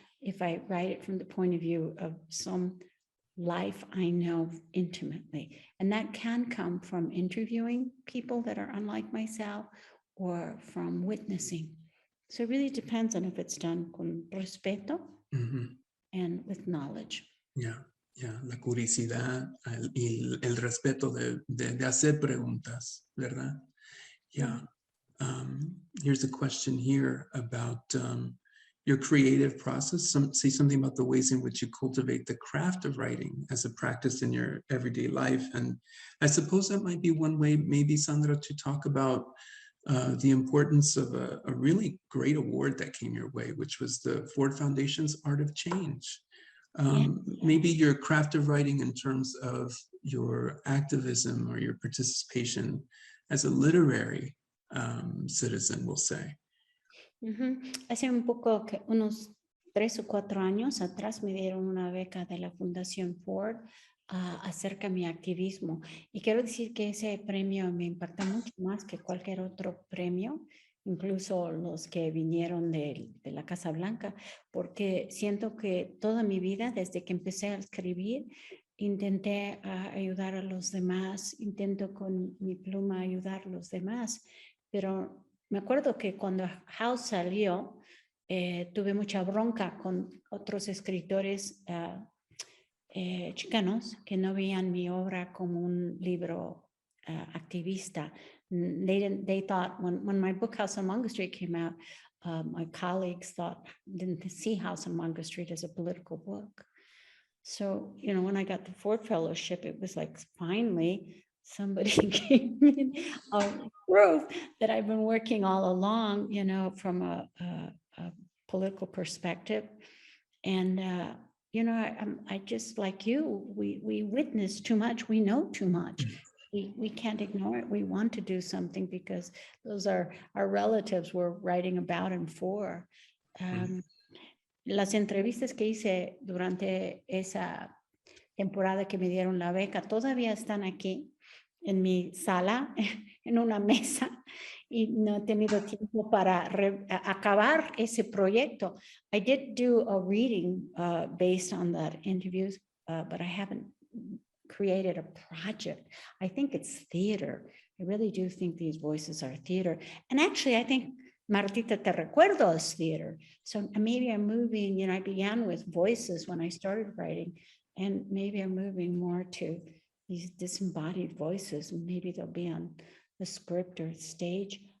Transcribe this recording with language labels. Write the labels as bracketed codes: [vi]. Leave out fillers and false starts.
[en] If I write it from the point of view of some life I know intimately, and that can come from interviewing people that are unlike myself or from witnessing. So it really depends on if it's done [es] con respeto [en] and with knowledge. Yeah, [es] la curiosidad y el respeto de hacer preguntas, ¿verdad? [en] Yeah. Here's a question here about your creative process. Say something about the ways in which you cultivate the craft of writing as a practice in your everyday life. And I suppose that might be one way, maybe, Sandra, to talk about the importance of a really great award that came your way, which was the Ford Foundation's Art of Change. Maybe your craft of writing in terms of your activism or your participation as a literary citizen, we'll say. [es] Hace unos 3 o 4 años atrás me dieron una beca de la Fundación Ford acerca de mi activismo. Y quiero decir que ese premio me impacta mucho más que cualquier otro premio, incluso los que vinieron de la Casa Blanca, porque siento que toda mi vida, desde que empecé a escribir, intenté ayudar a los demás, intento con mi pluma ayudar a los demás, pero me acuerdo que cuando House salió, tuve mucha bronca con otros escritores chicanos que no veían mi obra como un libro activista. [en] They thought when my book House on Mungo Street came out, my colleagues didn't see House on Mungo Street as a political book. So, when I got the Ford Fellowship, it was like, finally, somebody gave me proof that I've been working all along, from a political perspective. And, I just, like you, we witness too much. We know too much. We can't ignore it. We want to do something because those are our relatives we're writing about and for. [es] las entrevistas que hice durante esa temporada que me dieron la beca todavía están aquí en mi sala, en una mesa, y no he tenido tiempo para acabar ese proyecto. [en] I did do a reading based on that interviews, but I haven't created a project. I think it's theater. I really do think these voices are theater. And actually, I think Martita Te Recuerdo is theater. So maybe I'm moving, I began with voices when I started writing, and maybe I'm moving more to these disembodied voices, and maybe they'll be on the script or stage.